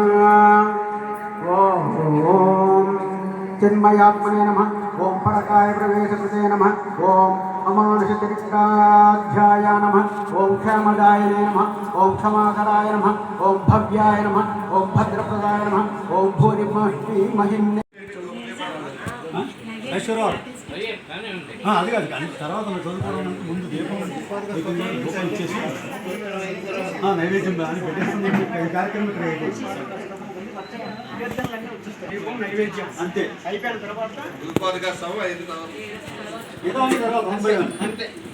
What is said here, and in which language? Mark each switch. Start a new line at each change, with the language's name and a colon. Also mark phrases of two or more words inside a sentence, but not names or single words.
Sanskrit: ओम चिन्मयात्मने नमः ओम परकाय प्रवेशकृते नमः ओम अमानुषचरित्राध्याय नमः ओम क्षमदायने नमः ओम क्षमाकराय नमः ओम भव्याय नमः ओम भद्रप्रदाय नमः ओम भूरिमहिम्ने
Telugu: అది కాదు కానీ తర్వాత చదువుకోవడానికి ముందు దీపం ఇచ్చేసి నైవేద్యం అని పెట్టేస్తుంది కార్యక్రమం ఇక్కడ నైవేద్యం అంతే అయిపోయిన తర్వాత ఏదో అయిన తర్వాత అంతే